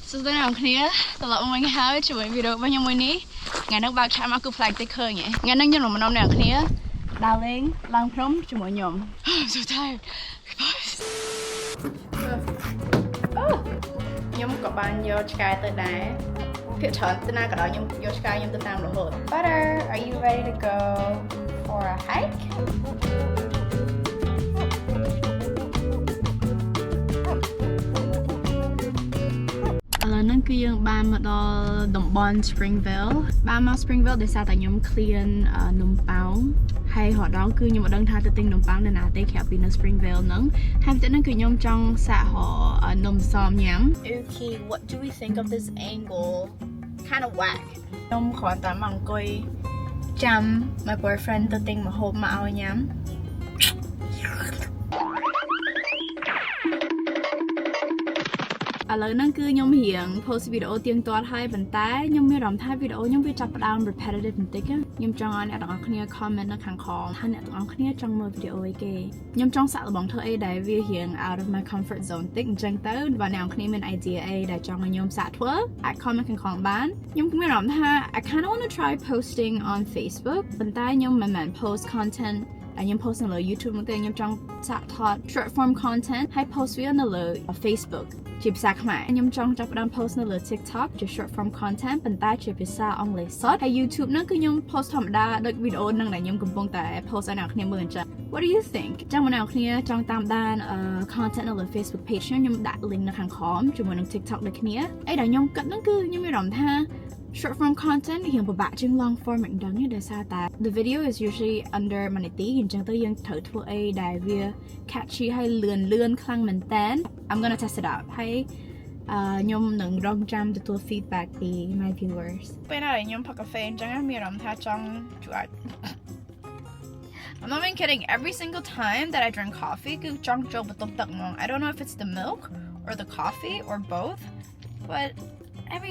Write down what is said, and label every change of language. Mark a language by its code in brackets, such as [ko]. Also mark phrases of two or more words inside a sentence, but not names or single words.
[km] សួស្តីអ្នកនរគ្នាត្រឡប់មកវិញហើយជាមួយវីដេអូរបស់ខ្ញុំមួយនេះថ្ងៃនេះបើកឆាកមកគឺប្លែកតិចឃើញថ្ងៃនេះខ្ញុំនឹងនាំអ្នកនរគ្នាដើរលេងឡើងភ្នំជាមួយខ្ញុំ [en] I'm so tired [km] ខ្ញុំក៏បានយកឆ្កែទៅដែរភាគច្រើនទៅណាក៏ដោយខ្ញុំយកឆ្កែខ្ញុំទៅតាមរហូត [en] Butter are you ready to go for a hike [km] នឹងគឺយើងបានមកដល់តំបន់ Springville បានមក Springville ដោយសារតែខ្ញុំ clean នំ ប៉ោងហើយរហូតដល់គឺខ្ញុំមិនដឹងថាទៅទិញនំប៉ោងនៅណាទេក្រៅពីនៅ Springville ហ្នឹងហើយបន្ទាប់ហ្នឹងគឺខ្ញុំចង់សាកនំសមញ៉ាំ [en] Okay what do we think of this angle kind of whack [km] ខ្ញុំគ្រាន់តែមកអង្គុយចាំ [en] my boyfriend [km] ទៅទិញម្ហូបមកឲ្យញ៉ាំ ឥឡូវហ្នឹងគឺខ្ញុំរៀង post វីដេអូទៀងទាត់ហើយប៉ុន្តែខ្ញុំមានអារម្មណ៍ថាវីដេអូខ្ញុំវាចាប់ផ្ដើម repetitive បន្តិចខ្ញុំចង់ឲ្យអ្នកទាំងអស់គ្នា comment នៅខាងក្រោមថាអ្នកទាំងអស់គ្នាចង់មើលវីដេអូអីគេខ្ញុំចង់សាកល្បងធ្វើអីដែលវារៀង [en] out of my comfort zone [km] តិចអញ្ចឹងទៅបើអ្នកទាំងអស់គ្នាមាន idea អីដែលចង់ឲ្យខ្ញុំសាកធ្វើអាច comment ខាងក្រោមបាន ខ្ញុំមានអារម្មណ៍ថា [en] I kind of want to try posting on Facebook [km] ប៉ុន្តែខ្ញុំមិនមែន [en] post content [km] ខ្ញុំ post នៅលើ YouTube នោះទេខ្ញុំចង់សាកថត [en] short form content [km] ហើយ post វានៅលើ Facebook ជាភាសាខ្មែរខ្ញុំចង់ចាប់ផ្ដើម post នៅលើ TikTok ជា [en] short form content [km] ប៉ុន្តែជាភា សាអង់គ្លេសសុទ្ធហើយ YouTube ហ្នឹងគឺខ្ញុំ post ធម្មតាដូចវីដេអូហ្នឹងដែលខ្ញុំកំពុងតែ post ឲ្យអ្នកគ្នាមើលអញ្ចឹង [en] What do you think [km] ចាំអ្នក គ្នាចង់តាមដាន content នៅលើ Facebook page ខ្ញុំដាក់ link នៅខាងក្រោមជាមួយនឹង TikTok ដូចគ្នាអីដែលខ្ញុំគិតហ្នឹងគឺខ្ញុំមានអារម្មណ៍ថា [en] short form content [km] រៀងពិបាកជាង [en] long form [km] មិនដឹងទេដោយសារតែ [en] the video is usually under 1 [km] នាទីអញ្ចឹងទៅយើងត្រូវធ្វើអីដែលវា catchy ហើយលឿនខ្លាំងមែនតើ [en] I'm gonna test it out [km] ហើយខ្ញុំនឹងរងចាំទទួល feedback ពី [en] my viewers [km] ពេលណាខ្ញុំផឹកកាហ្វេអញ្ចឹងមានអារម្មណ៍ថាចង់ជួយ [en] I'm not even kidding every single time that I drink coffee គឺច [km] ង់ចូលបន្ទប់ទឹកហ្មង [en] I don't know if it's the milk or the coffee or both but every